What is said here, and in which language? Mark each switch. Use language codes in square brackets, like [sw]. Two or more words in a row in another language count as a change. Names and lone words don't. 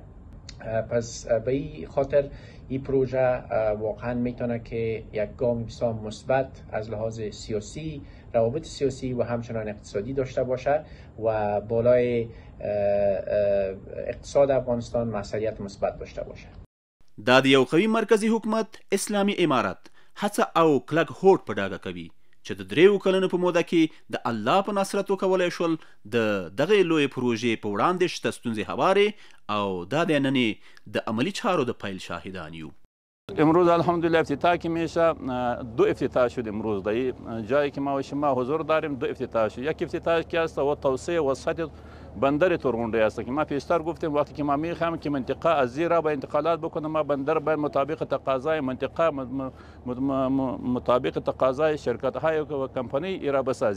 [fa] پس به این خاطر این پروژه واقعا میتونه که یک گام بسیار مثبت از لحاظ سیاسی، روابط سیاسی و همچنان اقتصادی داشته باشه و بالای اقتصاد افغانستان مسئولیت مثبت داشته باشه. [ps] دا د یو قوي مرکزی حکومت اسلامي امارت هڅه او کلک هوډ په ډاګه کوي چې د 3 کلونو په موده کې د الله په نصرت وکولی شول د دغې لویې پروژې په وړاندې شته ستونزې هوارې او دا د نننې د عملی چارو د پیل شاهدان یو. [fa] امروز الحمدلله افتتاح که میشه 2 افتتاح شد امروز در جایی که ما و شما حضور داریم 2 افتتاح شد. یک افتتاح که است و توسعه و سطح بندر تورغونډی است که ما پیشتر گفتیم وقتی که ما میخوایم که منطقه از زیرا به انتقالات بکنه ما بندر به مطابق تقاضای منطقه مطابق تقاضای شرکت های و کمپانی ایرا بسازیم.